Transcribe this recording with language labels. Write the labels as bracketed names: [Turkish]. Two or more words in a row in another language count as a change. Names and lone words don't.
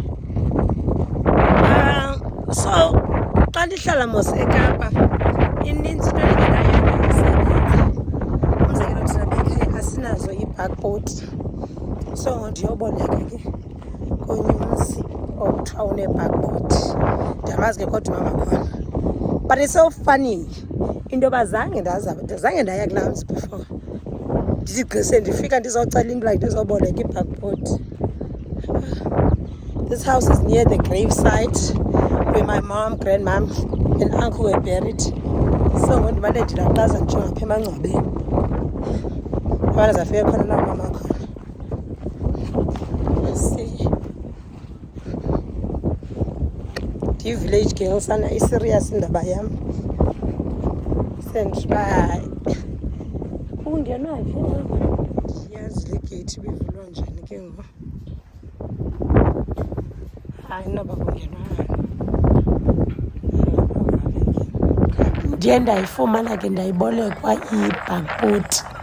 [Xhosa] So xa ndihlala mos eKapa ininzi into engenayo isebenza. Umzekelo thina bekhaya asinazo i-backboard. So ndiyoboleka ke konye umzi okuthiwa une-backboard. Ndiyamazi ke kodwa mama khona. [English] But it's so funny. [Xhosa] Into yoba zange ndaya kulaa mzi before. Ndithi gqise ndifika ndizocela into like ndizoboleka i-backboard. [English] This house is near the gravesite where my mom, grandmom, and uncle were buried. So when [Xhosa] ndimane ndilaqaza ndijonga apha emangcwabeni. Abana zafika khona la mama khona. [English] See. The village girl sana serious [Xhosa] indaba yam. Sendibay. Ungenwa phi lapha? Yazi le gate bivulwa njani ke ngoku? Hayi noba kungenwa. Ndiye ndayifumana ke ndayibolekwa i-backboard.